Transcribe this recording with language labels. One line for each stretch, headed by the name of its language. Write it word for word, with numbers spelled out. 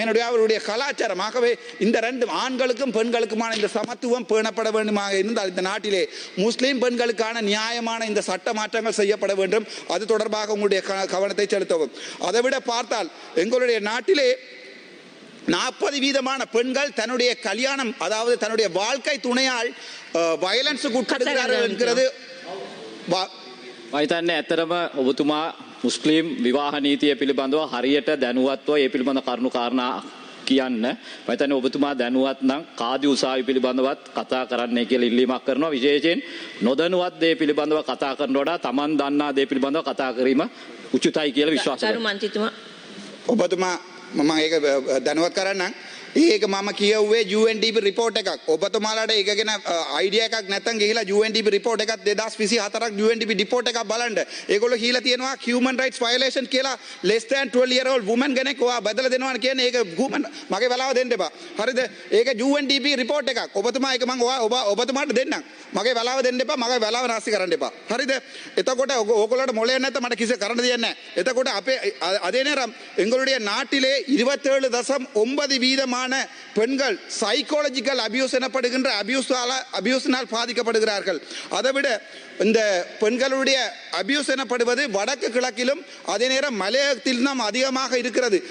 Tamil: என்னுடைய அவருடைய கலாச்சாரம். ஆகவே இந்த ரெண்டு ஆண்களுக்கும் பெண்களுக்குமான இந்த சமத்துவம் பேணப்பட வேண்டுமாக இருந்தால் இந்த நாட்டிலே முஸ்லீம் பெண்களுக்கான நியாயமான இந்த சட்ட மாற்றங்கள் செய்யப்பட வேண்டும். அது தொடர்பாக உங்களுடைய கவனத்தை செலுத்தவும். அதை விட பார்த்தால் எங்களுடைய நாட்டிலே நாற்பது வீதமான பெண்கள் தன்னுடைய கல்யாணம், அதாவது தன்னுடைய வாழ்க்கை துணையால் வயலன்ஸுக்கு உட்படுகிறார்கள் என்கிறது.
Sinhala: මහිතන්නේ ඇත්තටම ඔබතුමා මුස්ලිම් විවාහ නීතිය පිළිබඳව හරියට දැනුවත්ව ඒ පිළිබඳ කරුණු කාරණා කියන්න. මහිතන්නේ ඔබතුමා දැනුවත් නම් කාදි උසාවි පිළිබඳවත් කතා කරන්නයි කියලා ඉල්ලීමක් කරනවා. විශේෂයෙන් නොදැනුවත් දේ පිළිබඳව කතා කරන වඩා Taman දන්නා දේ පිළිබඳව කතා කිරීම උචිතයි කියලා විශ්වාස කරනවා. ඔබතුමා මම ඒක දැනුවත් කරන්නම්. ඒක මම කියවුවේ U N D P report එකක්. ඔබතුමාලාට ඒක ගැන idea එකක් නැත්නම් ගිහිලා U N D P report එකක් twenty twenty-four U N D P report එකක් බලන්න. ඒගොල්ලෝ කියලා තියෙනවා
English: human rights violation
Sinhala: කියලා
English: less than twelve year old woman
Sinhala: කෙනෙක් ඔයා බදලා දෙනවා කියන්නේ. ඒක human මගේ වෙලාව දෙන්න එපා. හරිද? ඒක U N D P report එකක්. ඔබතුමා ඒක මම ඔයා ඔබතුමාට දෙන්නම්. මගේ වෙලාව දෙන්න එපා. මගේ වෙලාව නාස්ති කරන්න එපා. හරිද? එතකොට ඕගොල්ලන්ට මොලේ නැත්නම් මට කිසි කරන්න දෙයක් නැහැ. එතකොට අපේ
Tamil: அதே நேரம் எங்களுடைய நாட்டிலே இருபத்தி ஏழு புள்ளி ஒன்பது வீதமான பெண்கள் சைக்காலஜிக்கல் அபியூஸ் எனப்படுகின்ற அபியூஸினால் பாதிக்கப்படுகிறார்கள். அதைவிட இந்த பெண்களுடைய அபியூஸ் எனப்படுவது வடக்கு கிழக்கிலும் அதே நேரம் மலையகத்திலும் அதிகமாக இருக்கிறது.